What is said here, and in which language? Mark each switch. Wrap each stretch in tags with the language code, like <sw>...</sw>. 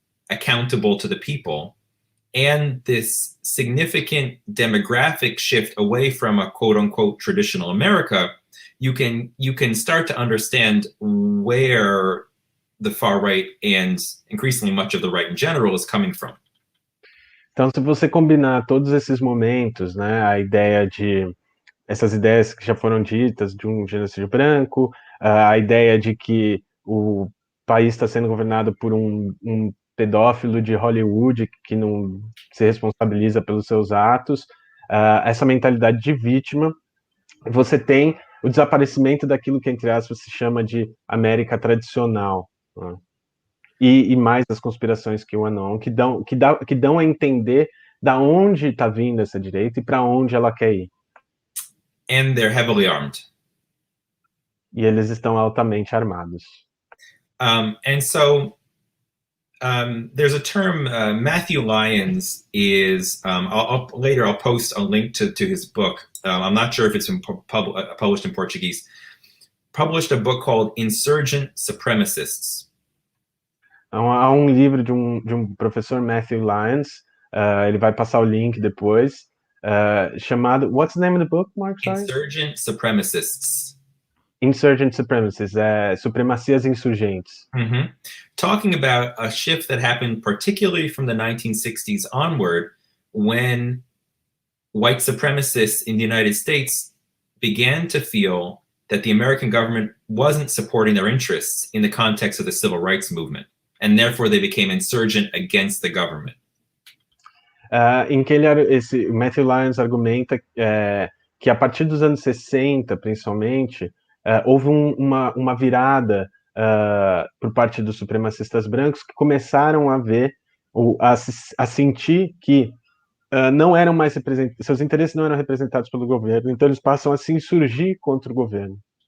<en>accountable to the people, and this significant demographic shift away from a quote-unquote traditional America, you can start to understand where the far right and increasingly much of the right in general is coming from.</en> <pt>Então, se você combinar todos esses momentos, né, essas ideias que já foram ditas de um genocídio branco, a ideia de que o país está sendo governado por um pedófilo de Hollywood que não se responsabiliza pelos seus atos, essa mentalidade de vítima, você tem o desaparecimento daquilo que, entre aspas, se chama de América tradicional, né? E mais as conspirações que o QAnon, que dão a entender da onde está vindo essa direita e para onde ela quer ir.</pt> <en>And they're heavily armed.</en> <pt>E eles estão altamente armados.</pt> <en>And so there's a term, Matthew Lyons is, later I'll post a link to his book. I'm not sure if it's been published in Portuguese. Published a book called Insurgent Supremacists.</en> <pt>Há livro de um professor, Matthew Lyons, ele vai passar o link depois, chamado,</pt> <en>what's the name of the book, Mark? Sorry? Insurgent Supremacists.</en> <pt>Insurgent Supremacists, supremacias insurgentes. Mm-hmm.</pt> <en>Talking about a shift that happened particularly from the 1960s onward, when white supremacists in the United States began to feel that the American government wasn't supporting their interests in the context of the civil rights movement, and therefore they became insurgent against the government.</en> <pt>Em que Matthew Lyons argumenta que a partir dos anos 60, principalmente, houve uma virada por parte dos supremacistas brancos que começaram a ver, a sentir que não eram mais seus interesses não eram representados pelo governo, então eles passam a se insurgir contra o governo.</pt>